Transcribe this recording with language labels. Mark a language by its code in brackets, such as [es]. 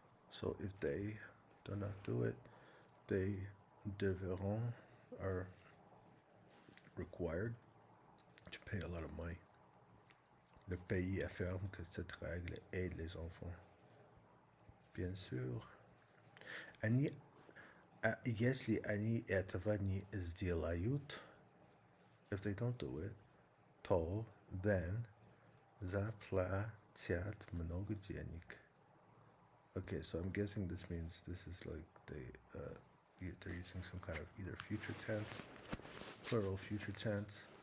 [en] So if they do not do it, they [fr] devront, [en] are required to pay a lot of money. [fr] Le pays affirme que cette règle aide les enfants. Bien sûr. [ru] Если они этого не сделают, [en] if they don't do it, [ru] то [en] then [ru] заплатят много денег. [en] Okay, so I'm guessing this means this is like they're using some kind of either future tense, plural future tense.